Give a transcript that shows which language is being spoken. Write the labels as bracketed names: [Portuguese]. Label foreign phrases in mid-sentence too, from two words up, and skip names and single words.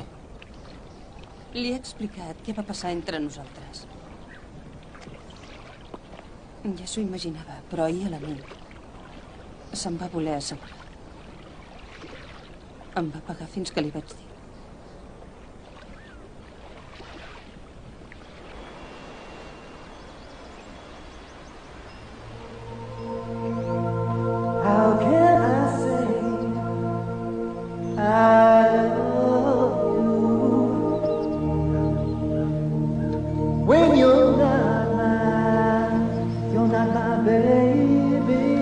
[Catalan] Li he explicat què va passar entre nosaltres. Ja s'ho imaginava, però ahir a la nit se'n va voler assegurar. Em va pagar fins que li vaig dir. [English] How can I say I love you when you're not my baby?